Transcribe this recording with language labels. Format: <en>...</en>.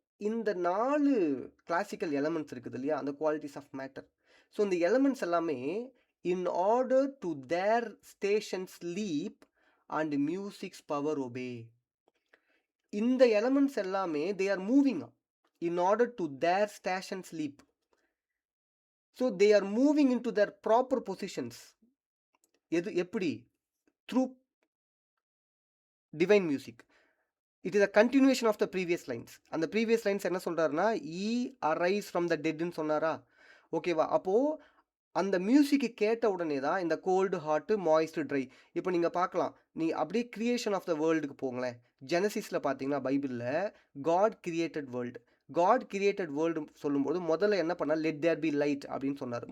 <ta>இந்த 4 classical elements இருக்குது இல்லையா? அந்த குவாலிட்டிஸ் ஆஃப் மேட்டர்.</ta> <en>so</en> <ta>இந்த எலமெண்ட்ஸ் எல்லாமே</ta> <en>In order to their stations leap and music's power obey.</en> <ta>இந்த எலமெண்ட்ஸ் எல்லாமே</ta> <en>They are moving in order to their station sleep. So they are moving into their proper positions.</en> <ta>எப்படி?</ta> <en>Through divine music. It is a continuation of the previous lines.</en> <ta>அந்த previous lines என்ன சொல்றாருன்னா,</ta> <en>"Ye arise from the dead"</en> <ta>ன்னு சொன்னாரா? ஓகேவா? அப்போ அந்த music கேட்ட உடனே தான் இந்த கோல்டு, ஹாட், மாய்ஸ்ட், ட்ரை. இப்போ நீங்க பார்க்கலாம். நீ அப்படியே கிரியேஷன் ஆஃப் த வேர்ல்டுக்கு போங்களேன். ஜெனசிஸ்ல பார்த்தீங்கன்னா பைபிள்ல</ta> <en>God created world.</en> <ta>God created world சொல்லும்போது முதல்ல என்ன பண்ணார்?</ta> <en>let there be light</en> <ta>அப்படின்னு சொன்னார்.</ta>